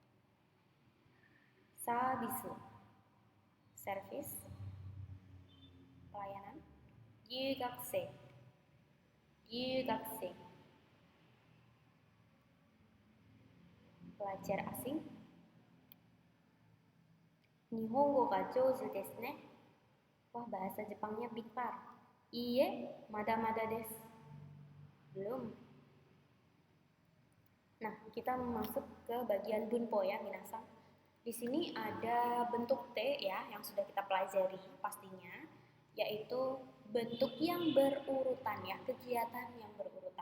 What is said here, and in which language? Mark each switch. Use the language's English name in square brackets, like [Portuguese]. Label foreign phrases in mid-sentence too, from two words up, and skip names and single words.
[Indonesian] Sabisu, servis, pelayanan. Gyugakusei, pelajar asing. [Japanese] 日本語が上手ですね. [Indonesian] Wah, bahasa Jepangnya pintar. [Japanese] いいえ、まだまだです. [Indonesian] Belum. Nah, kita masuk ke bagian bunpo ya, minasan. Di sini ada bentuk T ya yang sudah kita pelajari pastinya, yaitu bentuk yang berurutan ya, kegiatan yang berurutan.